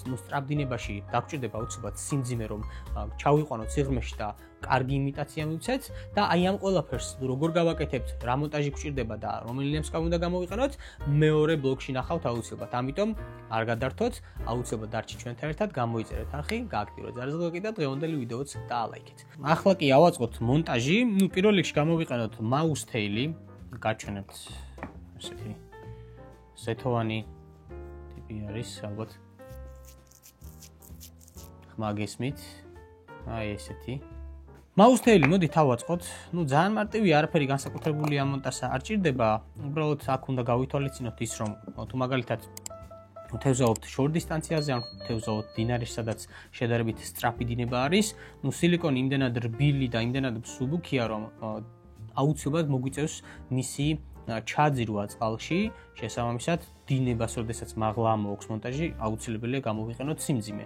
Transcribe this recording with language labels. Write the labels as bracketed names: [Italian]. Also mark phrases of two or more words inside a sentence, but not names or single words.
[Georgian] სწრაფ დინებაში დაგჭირდება აუცილებლად სიმძიმე, რომ ჩავიყვანოთ სიღრმეში და კარგი იმიტაცია მივცეთ და აი ამ ყველაფერს როგორ გავაკეთებთ, რა მონტაჟი გვჭირდება და რომელი ნემსკავი უნდა გამოვიყენოთ, მეორე ბლოგში ნახავთ აუცილებლად. ამიტომ არ გადართოთ, აუცილებლად დარჩით ჩვენთან ერთად, გამოიწერეთ არხი, გააქტიურეთ ზარეზღლაკი და დღევანდელი ვიდეოც დაალაიქეთ. ახლა კი ავაწყოთ მონტაჟი. პირველ რიგში გამოვიყენოთ [English] mouse tail, [Georgian] გაჩვენებთ ესეთი ზეთოვანი ტიპი არის, ალბათ ხმა გესმით. აი ესეთი [English] mouse tail, [Georgian] მოდით ავაწყოთ. ძალიან მარტივია, არაფერი განსაკუთრებული ამ მონტაჟს არ ჭირდება. უბრალოდ აქ უნდა გავითვალისწინოთ ის, რომ თუ მაგალითად თევზაობთ შორ დისტანციაზე, ან თევზაობთ დინარეში, სადაც შედარებით სწრაფი დინება არის, სილიკონი იმდენად რბილი და იმდენად მსუბუქია, რომ აუცილებლად მოგვიწევს მისი ჩაძირვა წყალში, შესაბამისად დინებას, როდესაც მაღლა მოაქვს მონტაჟი, აუცილებელია გამოვიყენოთ სიმძიმე.